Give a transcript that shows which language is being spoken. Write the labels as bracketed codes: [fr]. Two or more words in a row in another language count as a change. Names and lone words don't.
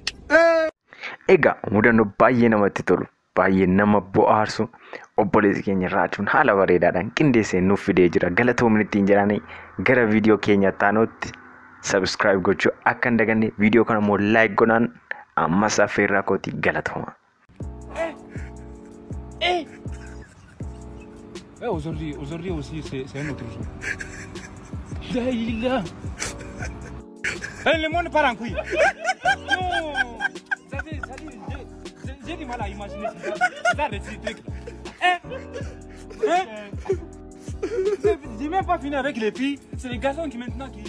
[om] Egaa mudannoo baay'ee namatti tolu baay'ee nama bohaarsu obboleessi keenya raachuun haala bareedaadhaan qindeessee nuuf fidee jira. Galatoomni ittiin jedhanii gara viidiyoo keenyatti aanutti subscribe gochuu akka hin daganne viidiyoo kana immoo like godhaan ammas affeerraa kootii galatooma. [fr] Aujourd'hui aussi c'est un autre jour. Daïla. Le monde part en couille. Non. J'ai du mal à imaginer ça réciproque. J'ai même pas fini avec les filles, c'est les garçons qui maintenant qui...